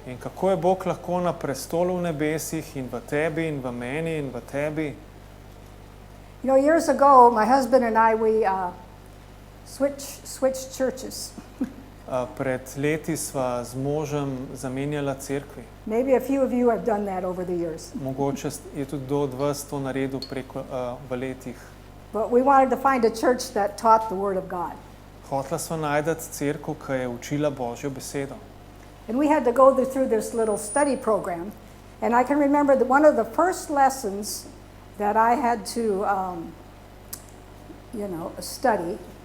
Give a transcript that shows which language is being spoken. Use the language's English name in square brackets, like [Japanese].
[Slovenian] In kako je Bog lahko na prestolu v nebesih in v tebi in v meni in v tebi? [English] You know, years ago, my husband and I, we switched churches. [Slovenian] Pred leti sva z možem zamenjala cerkvi. [English] Maybe a few of you have done that over the years. [Slovenian] Mogoče je tudi kdo od vas to naredil v letih. [English] But we wanted to find a church that taught the Word of God. [Slovenian] Hotla sva najdati cerkev, ki je učila Božjo besedo. [English] And we had to go through this little study program. And I can remember that one of the first lessons that I had to, study.